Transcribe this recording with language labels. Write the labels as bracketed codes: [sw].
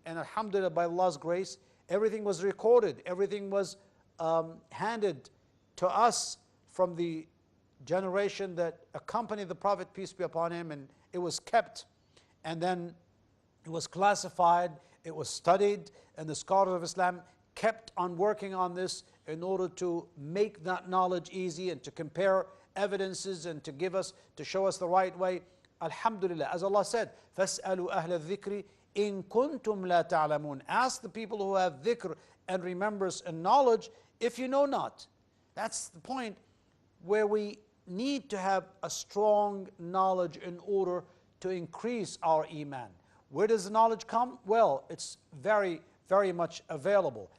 [en] And alhamdulillah, by Allah's grace, everything was recorded. Everything was handed to us from the generation that accompanied the Prophet, peace be upon him, and it was kept, and then it was classified, it was studied, and the scholars of Islam kept on working on this in order to make that knowledge easy and to compare evidences and to show us the right way. Alhamdulillah, as Allah said, [ar] فَاسْأَلُوا أَهْلَ الذِّكْرِ إِن كُنْتُمْ لَا تَعْلَمُونَ. [en] Ask the people who have dhikr and remembrance and knowledge if you know not. That's the point where we need to have a strong knowledge in order to increase our iman. Where does the knowledge come? Well, it's very, very much available.